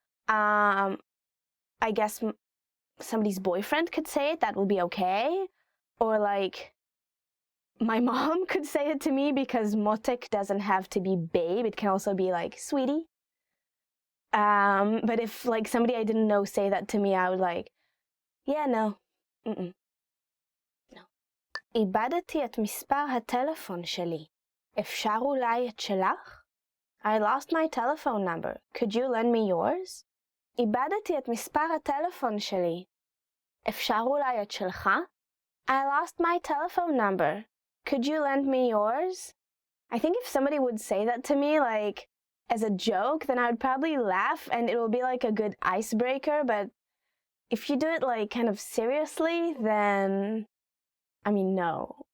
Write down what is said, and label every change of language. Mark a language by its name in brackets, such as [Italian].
[English] I guess somebody's boyfriend could say it. That would be okay. Or like, my mom could say it to me because motek doesn't have to be babe. It can also be like sweetie. But if like somebody I didn't know say that to me, I would like, yeah, no. No. [Hebrew] איבדתי את מספר הטלפון שלי. אפשר אולי את שלך? [English] I lost my telephone number. Could you lend me yours? [Hebrew] איבדתי את מספר הטלפון שלי. אפשר אולי את שלך? [English] I lost my telephone number. Could you lend me yours? I think if somebody would say that to me, like, as a joke, then I would probably laugh and it will be like a good icebreaker, but if you do it like kind of seriously, then, I mean, no.